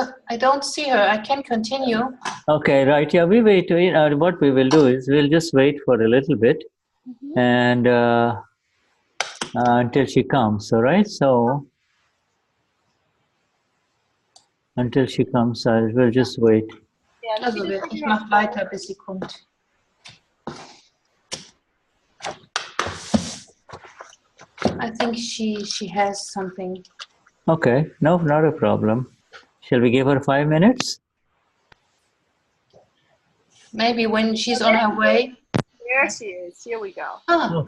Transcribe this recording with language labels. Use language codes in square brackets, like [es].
[en] I don't see her. I can continue. Okay, right. Yeah, we wait. What we will do is we'll just wait for a little bit, and until she comes. All right. So until she comes, we'll just wait. [de] Also, ich mache weiter, bis sie kommt. [en] I think she has something. Okay. No, not a problem. Shall we give her 5 minutes? Maybe when she's on her way. There she is. Here we go.